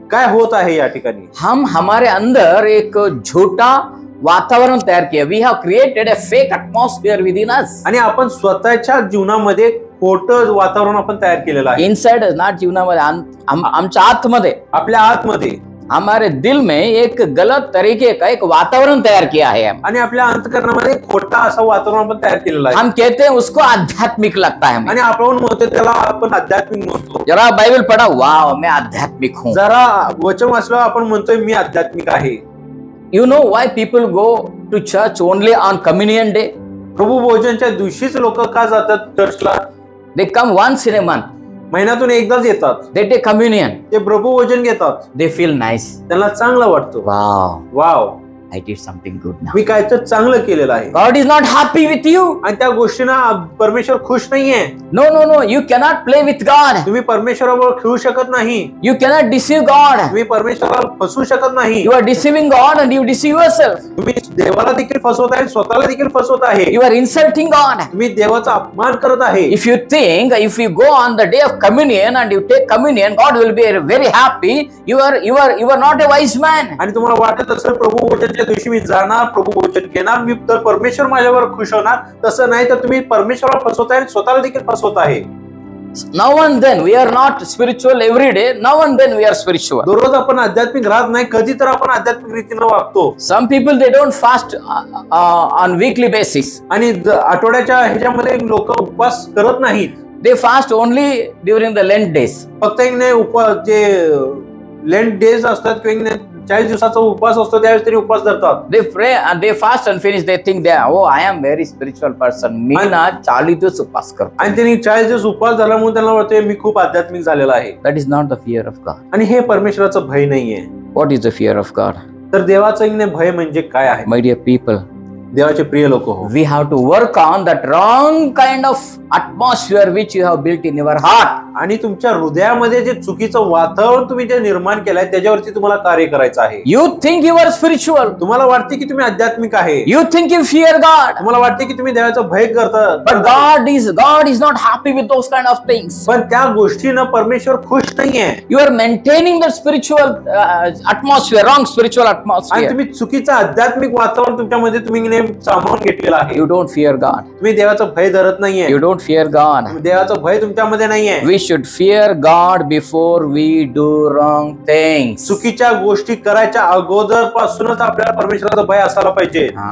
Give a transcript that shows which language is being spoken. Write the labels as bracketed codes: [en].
[mr] काय होत आहे या ठिकाणी? [hi] हम हमारे अंदर एक झूठा वातावरण तयार किया. [en] We have created a fake atmosphere within us. [mr] आणि आपण स्वतःच्या जीवनामध्ये खोटं वातावरण आपण तयार केलेलं आहे. [en] inside not [mr] जीवनामध्ये, आमच्या आतमध्ये, आपल्या आतमध्ये [hi] हमारे दिल में एक गलत तरीके का एक वातावरण तैयार किया है [mr] आणि आपल्या अंतःकरणामध्ये खोटा असं वातावरण आपण तयार केलेलं आहे [hi] हम कहते हैं उसको आध्यात्मिक लगता है हमें। [mr] आणि आपण म्हणतो त्याला आपण आध्यात्मिक म्हणतो। [hi] जरा बाइबल पढ़ा, वाह मैं आध्यात्मिक हूँ। [mr] जरा वचन वाचलं आपण म्हणतोय मी आध्यात्मिक आहे। [en] You know why people go to church only on communion day? [mr] प्रभू भोजनच्या दिवशीच लोक का जातात चर्चला? [en] They come once in a month. [mr] महिन्यातून एकदाच येतात, [en] They take communion. [mr] ते प्रभू भोजन घेतात, [en] They feel nice. [mr] त्यांना चांगलं वाटतं, [en] Wow, wow I did something good now. [mr] मी काय तर चांगलं केलेलं आहे। [en] God is not happy with you. [mr] आणि त्या गोष्टींना परमेश्वर खुश नाहीये। [en] No, no, no. You cannot play with God. [mr] तुम्ही परमेश्वराबरोबर खेळू शकत नाही, [en] You cannot deceive God. [mr] तुम्ही परमेश्वराला फसवू शकत नाही। [en] You are deceiving God and you deceive yourself. [mr] तुम्ही देवाला देखील फसवत आहे, स्वतःला देखील फसवत आहे। [en] You are insulting God. [mr] तुम्ही देवाचा अपमान करत आहे। [en] If you think if you go on the day of communion and you take communion, God will be very happy. You are not a wise man. [mr] आणि तुम्हाला वाटत असेल प्रभू भोजनच्या दिवशी मी जाणार, प्रभू भोजन घेणार, मी तर परमेश्वर माझ्यावर खुश होणार, तसं नाही तर तुम्ही परमेश्वराला फसवत आहे, स्वतःला देखील फसवत आहे। [en] Now and then we are not spiritual every day. Now and then we are spiritual. [mr] दररोज आपण आध्यात्मिक राहत नाही, कधी तर आपण आध्यात्मिक रीतीने वागतो। [en] Some people they don't fast on weekly basis. [mr] आणि आठवड्याच्या ह्याच्यामध्ये लोक उपवास करत नाहीत, [en] They fast only during the Lent days. [mr] फक्त एक नाही उपवास जे लेंट डेज असतात किंवा 40 दिवसाचा उपवास असतो त्यावेळेस तरी उपवास धरतात। [en] They pray and they fast and finish. They think they oh I am very spiritual person. [mr] मी ना 40 दिवस उपवास करतो। आणि त्यांनी 40 दिवस उपवास झाल्यामुळे त्यांना वाटते मी खूप आध्यात्मिक झालेला आहे। [en] That is not the fear of God. [mr] आणि हे परमेश्वराचं भय नाहीये। [en] What is the fear of God? [mr] तर देवाचं भय म्हणजे काय आहे? [en] My dear people, [mr] देवाचे प्रिय लोक हो, [en] we have to work on that wrong kind of atmosphere which you have built in your heart. [mr] आणि तुमच्या हृदयामध्ये जे चुकीचं वातावरण तुम्ही जे निर्माण केलंय त्याच्यावरती तुम्हाला कार्य करायचं आहे। [en] You think you are spiritual. [mr] तुम्हाला वाटते की तुम्ही आध्यात्मिक आहे, [en] You think you fear God. [mr] तुम्हाला वाटते की तुम्ही देवाचं भय करता, [en] But God is not happy with those kind of things. [mr] पण त्या गोष्टीनं परमेश्वर खुश नाहीये। [en] You are maintaining the spiritual atmosphere, wrong spiritual [mr] आणि [en] atmosphere. [mr] तुम्ही चुकीचं आध्यात्मिक वातावरण तुमच्यामध्ये तुम्ही सामावून घेतलेलं आहे। [en] You don't fear God. [mr] तुम्ही देवाचं भय धरत नाहीये, [en] You don't fear God. [mr] देवाचं भय तुमच्यामध्ये नाहीये। [en] We should fear God before we do wrong things. [mr] चुकीच्या गोष्टी करायच्या अगोदर पासूनच आपल्याला परमेश्वराचं भय असायला पाहिजे।